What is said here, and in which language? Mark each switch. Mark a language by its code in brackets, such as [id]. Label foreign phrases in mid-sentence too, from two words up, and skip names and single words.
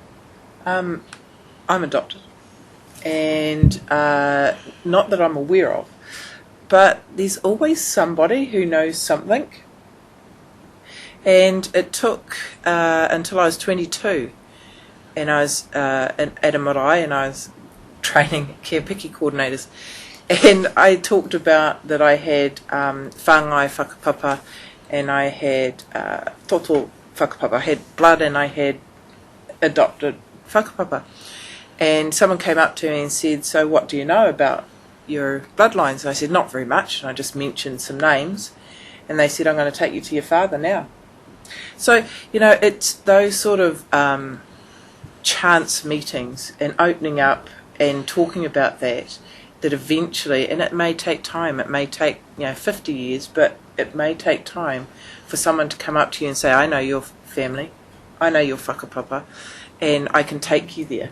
[en] I'm adopted, and not that I'm aware of, but there's always somebody who knows something. And it took until I was 22, and I was at a marae, and I was training care piki coordinators, and I talked about that I had [mi] whāngai whakapapa, [en] and I had [mi] toto whakapapa. [en] I had blood and I had adopted whakapapa. And someone came up to me and said, "So what do you know about your bloodlines?" And I said, "Not very much," and I just mentioned some names, and they said, "I'm going to take you to your father now." So, it's those sort of chance meetings and opening up and talking about that eventually, and it may take time, it may take 50 years, but it may take time for someone to come up to you and say, "I know your family, I know your whakapapa, and I can take you there."